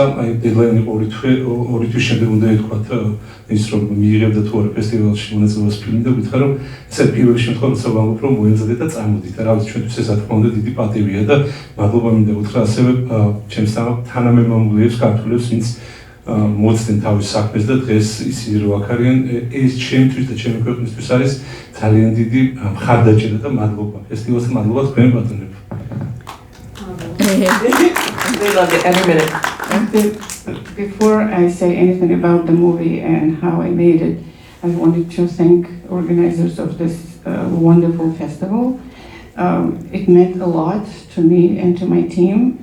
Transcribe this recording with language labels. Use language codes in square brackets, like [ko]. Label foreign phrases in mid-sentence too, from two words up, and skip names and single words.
[ka] აი დედლაინი ორი თვის შემდეგ უნდა ეთქვათ ის რომ მიიღებდა თუ არა ფესტივალში მონაწილეობას ფილმი და ვკითხა რომ ეს პირველი შემთხვევა როცა ვამბობ რომ მოეძებდა და წამოდით და რა ვიცი ჩვენთვის ეს რა თქმა უნდა დიდი პატივია და მადლობა მინდა უთხრა ასევე ჩემს თანამემამულეებს ქართველებს ვინც მოცდნენ თავის საქმეს და დღეს ისინი რო აქ არიან, ეს ჩემთვის და ჩემი ქვეყნისთვის არის ძალიან დიდი მხარდაჭერა და მადლობა. ფესტივალს მადლობა თქვენ ბატონებო. [en] They loved it every minute. Before I say anything about the movie and how I made it, I wanted to thank organizers of this wonderful festival. It meant a lot to me and to my team.